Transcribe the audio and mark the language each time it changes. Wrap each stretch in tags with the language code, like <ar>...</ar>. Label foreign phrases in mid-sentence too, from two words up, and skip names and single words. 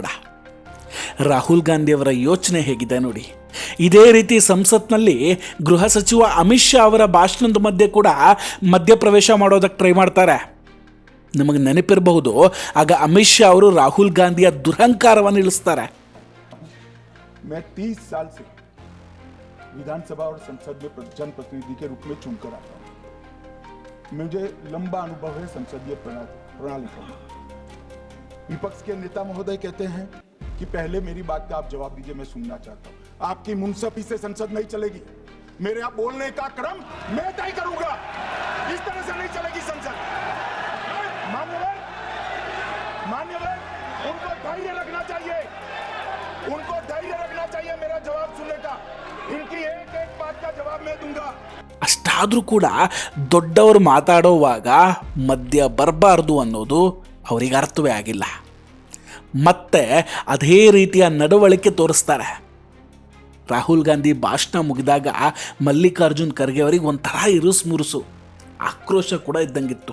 <kn>ರಾಹುಲ್ ಗಾಂಧಿಯವರ ಯೋಚನೆ ಹೇಗಿದೆ ನೋಡಿ. ಇದೇ ರೀತಿ ಸಂಸತ್ನಲ್ಲಿ ಗೃಹ ಸಚಿವ ಅಮಿತ್ ಶಾ ಅವರ ಭಾಷಣದ ಮಧ್ಯೆ ಕೂಡ ಮಧ್ಯಪ್ರವೇಶ ಮಾಡೋದಕ್ಕೆ ಟ್ರೈ ಮಾಡ್ತಾರೆ. ನಿಮಗೆ ನೆನಪಿರಬಹುದು, ಆಗ ಅಮಿತ್ ಶಾ ಅವರು ರಾಹುಲ್ ಗಾಂಧಿಯ ದುರಹಂಕಾರವನ್ನು ಇಳಿಸ್ತಾರೆ.</kn> <hi>मैं 30 साल से विधानसभा और संसद में जनप्रतिनिधि के रूप में चुनकर आता हूं. मुझे लंबा अनुभव है संसदीय प्रणाली का. विपक्ष के नेता महोदय कहते हैं कि पहले मेरी बात का आप जवाब दीजिए, मैं सुनना चाहता हूं. आपकी मुंसफी से संसद नहीं चलेगी. मेरे आप बोलने का क्रम मैं तय करूंगा. इस तरह से नहीं चलेगी संसद. मान्यवर, उनको धैर्य रखना चाहिए. उनको धैर्य रखना चाहिए मेरा जवाब सुनने का. इनकी एक एक बात का जवाब मैं दूंगा.</hi> <kn>ಅಷ್ಟಾದರೂ ಕೂಡ ದೊಡ್ಡವರು ಮಾತಾಡೋವಾಗ ಮಧ್ಯ ಬರಬಾರ್ದು ಅನ್ನೋದು ಅವರಿಗೆ ಅರ್ಥವೇ ಆಗಿಲ್ಲ. ಮತ್ತೆ ಅದೇ ರೀತಿಯ ನಡವಳಿಕೆ ತೋರಿಸ್ತಾರೆ. ರಾಹುಲ್ ಗಾಂಧಿ ಭಾಷಣ ಮುಗಿದಾಗ ಮಲ್ಲಿಕಾರ್ಜುನ್ ಖರ್ಗೆ ಅವರಿಗೆ ಒಂಥರ ಇರುಸು ಆಕ್ರೋಶ ಕೂಡ ಇದ್ದಂಗಿತ್ತು.</kn>